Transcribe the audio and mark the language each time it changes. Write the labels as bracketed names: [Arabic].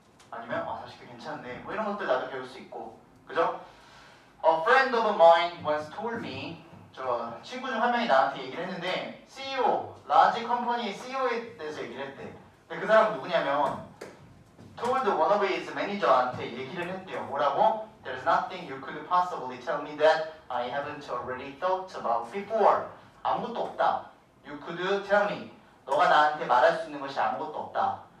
[Korean] 아니면 40개 괜찮네. 뭐 이런 것들 나도 배울 수 있고. 그죠? [English] A friend of mine once told me, [Korean] 저 친구 중 한 명이 나한테 얘기를 했는데 CEO, 라지 컴퍼니의 CEO에 대해서 얘기를 했대. 근데 그 사람은 누구냐면 [English] told one of his manager [Korean] 한테 얘기를 했대요. 뭐라고? [English] There's nothing you could possibly tell me that I haven't already thought about before. [Korean] 아무것도 없다. [English] You could tell me. [Korean] 너가 나한테 말할 수 있는 것이 아무것도 없다.